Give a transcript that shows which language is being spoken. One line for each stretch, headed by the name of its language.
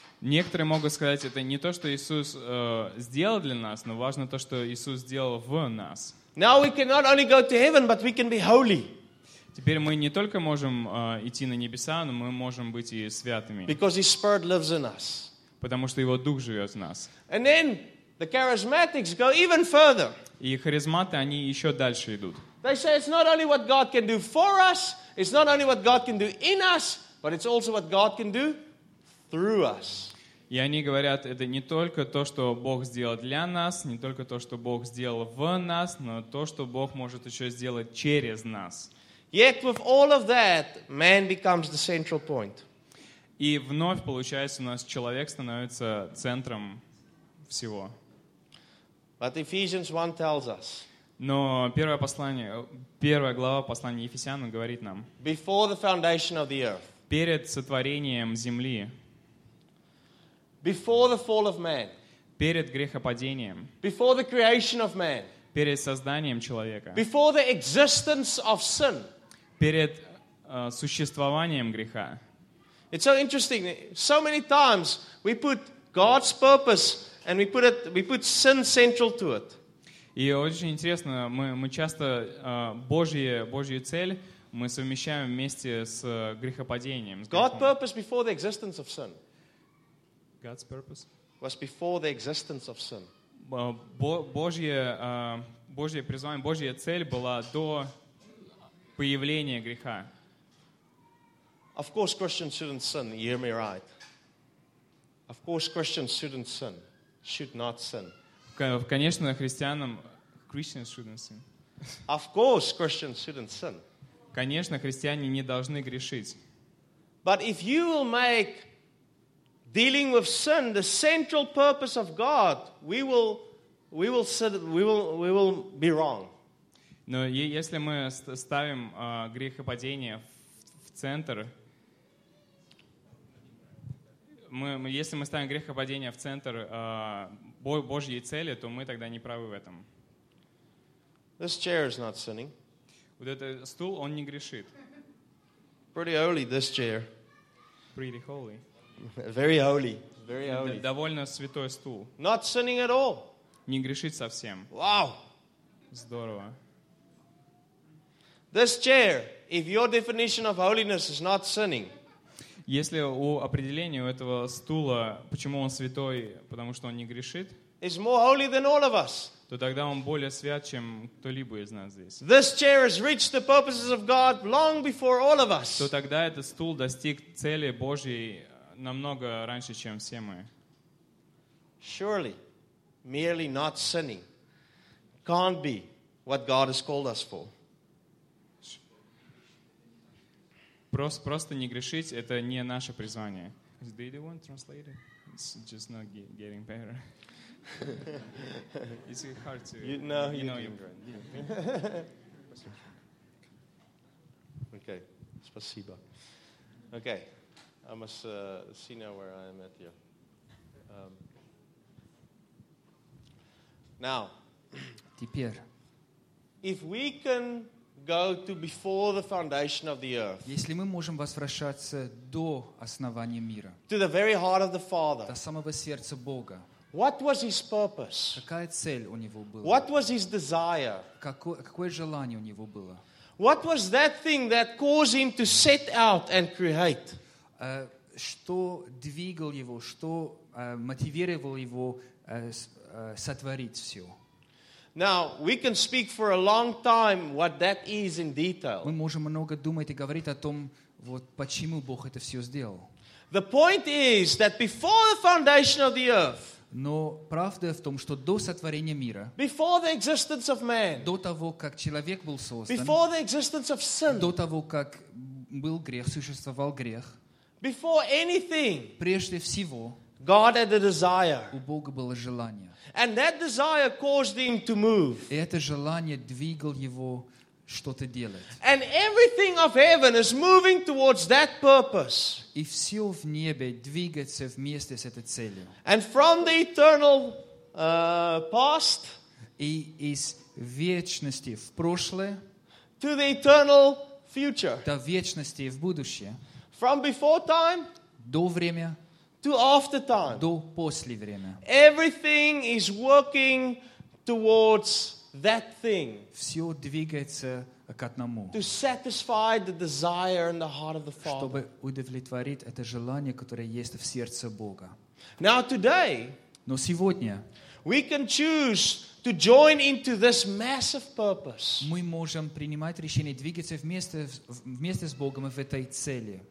Russian: Некоторые могут сказать, это не то, что Иисус сделал для нас, но важно то, что Иисус сделал в нас.
English: Now we can not only go to heaven, but we can be holy.
Russian: Теперь мы не только можем идти на небеса, но мы можем быть и святыми.
English: Because His Spirit lives in us.
Russian: Потому что Его Дух живет в нас.
English: And then the charismatics go even further.
Russian: И харизматы, они еще дальше идут.
English: They say it's not only what God can do for us, it's not only what God can do in us, but it's also what God can do through us.
Russian: И они говорят, это не только то, что Бог сделал для нас, не только то, что Бог сделал в нас, но то, что Бог может еще сделать через нас.
English: Yet with all of that, man becomes the central point.
Russian: И вновь получается, у нас человек становится центром всего.
English: But Ephesians 1 tells us.
Russian: Но первое послание, первая глава послания Ефесянам говорит нам.
English: Before the foundation of the earth.
Russian: Перед сотворением земли.
English: Before the fall of man.
Russian: Перед грехопадением.
English: Before the creation of man.
Russian: Перед созданием человека.
English: Before the existence of sin.
Russian: Перед существованием греха.
English: It's so interesting. So many times we put God's purpose and we put sin central to it.
Russian: И очень интересно, мы часто Божью цель мы совмещаем вместе с грехопадением.
English: God's purpose before the existence of sin. God's purpose was before the existence of sin.
Russian: Божье призвание, Божья цель была до появления греха.
English: Of course Christians shouldn't sin, you hear me right. Of course Christians shouldn't sin, should not sin.
Russian: Конечно, христианам
English: Christians shouldn't sin. Of course Christians shouldn't sin.
Russian: Конечно, христиане не должны грешить.
English: But if you will make dealing with sin the central purpose of God, we will be wrong.
Russian: Но если мы ставим грехопадение в центр, если мы ставим грехопадение в центр Божьей цели, то мы тогда не правы в этом.
English: This chair is not sinning. Вот этот стул, он не грешит. Pretty holy, this chair. Pretty holy. Very holy. Very holy.
Russian: Довольно святой стул.
English: Not sinning at all.
Russian: Не грешит совсем.
English: Wow.
Russian: Здорово.
English: This chair, if your definition of holiness is not sinning.
Russian: Если у определения у этого стула, почему он святой, потому что он не грешит,
English: is more holy than all of us.
Russian: То тогда он более свят, чем кто-либо из нас здесь.
English: This chair has reached the purposes of God long before all of us.
Russian: То тогда этот стул достиг цели Божьей намного раньше, чем все мы.
English: Surely, merely not sinning can't be what God has called us for.
Russian: Просто не грешить — это не наше призвание.
English: Is he the one translator? It's just not getting better. It's hard to... Okay,
Russian: спасибо.
English: Okay, I must see now where I am at here. Now, if we can go to before the foundation of the earth.
Russian: Если мы можем возвращаться до основания мира.
English: To the very heart of the Father.
Russian: До самого сердца Бога.
English: What was his purpose?
Russian: Какая цель у него была?
English: What was his desire?
Russian: Какое желание у него было?
English: What was that thing that caused him to set out and create?
Russian: Что двигал его, что мотивировал его сотворить всё?
English: Now, we can speak for a long time what that is in detail.
Russian: Мы можем много думать и говорить о том, вот почему Бог это всё сделал.
English: The point is that before the foundation of the earth.
Russian: Но правда в том, что до сотворения мира.
English: Before the existence of man.
Russian: До того, как человек был создан.
English: Before the existence of sin.
Russian: До того, как был грех, существовал грех.
English: Before anything.
Russian: Прежде всего.
English: God had a desire.
Russian: У Бога было желание.
English: And that desire caused him to move.
Russian: И это желание двигало его что-то делать.
English: And everything of heaven is moving towards that purpose.
Russian: И всё в небе двигается вместе с этой целью.
English: And from the eternal past.
Russian: И из вечности в прошлое.
English: To the eternal future.
Russian: До вечности в будущее.
English: From before time.
Russian: До времени.
English: To after time.
Russian: До после времени.
English: Everything is working towards that thing.
Russian: Всё двигается к одному.
English: To satisfy the desire in the heart of the Father.
Russian: Чтобы удовлетворить это желание, которое есть в сердце Бога.
English: Now today.
Russian: Но сегодня.
English: We can choose to join into this massive purpose.
Russian: Мы можем принимать решение двигаться вместе с Богом в этой цели.